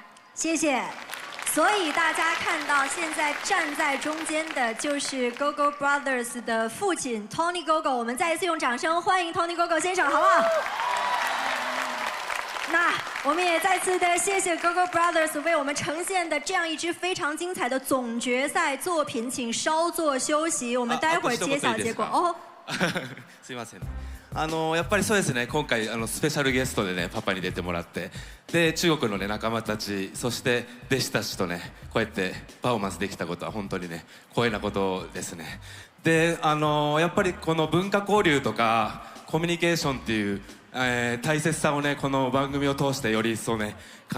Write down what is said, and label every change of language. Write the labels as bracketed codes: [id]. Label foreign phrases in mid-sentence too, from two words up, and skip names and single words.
[zh] 谢谢。所以大家看到现在站在中间的就是 Gogo Brothers 的父亲 Tony Gogo， 我们再一次用掌声欢迎 Tony Gogo 先生，好不好？那我们也再次的谢谢 Gogo Brothers 为我们呈现的这样一支非常精彩的总决赛作品，请稍作休息，我们待会儿揭晓结果哦。 [ja] すいません。やっぱりそうですね、今回スペシャルゲストでねパパに出てもらって、で中国のね仲間たち、そして弟子たちとねこうやってパフォーマンスできたことは本当にね光栄なことですね。でやっぱりこの文化交流とかコミュニケーションっていう、大切さをねこの番組を通してより一層ね感